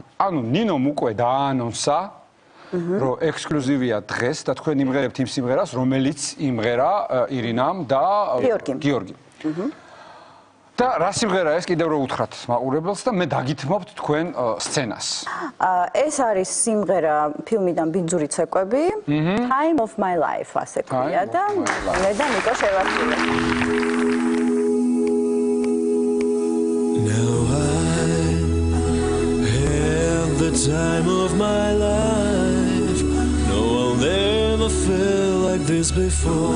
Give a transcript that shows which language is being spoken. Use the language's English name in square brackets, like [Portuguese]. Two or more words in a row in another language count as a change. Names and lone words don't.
[Georgian] ანუ ნინომ უკვე დაანონსა, რომ ექსკლუზივია დღეს და თქვენ იმღერებთ იმ სიმღერას, რომელიც იმღერა ირინამ და გიორგიმ. და რა სიმღერა ეს კიდევ რო უთხრათ მაყურებელს და მე დაგითმობთ თქვენ სცენას. ეს არის სიმღერა ფილმიდან ბინძური ცეკვები, Time of my life ასე ქვია და მე და ნიკო შევასრულეთ. [English] Now I have the time of my life. No one ever felt like this before.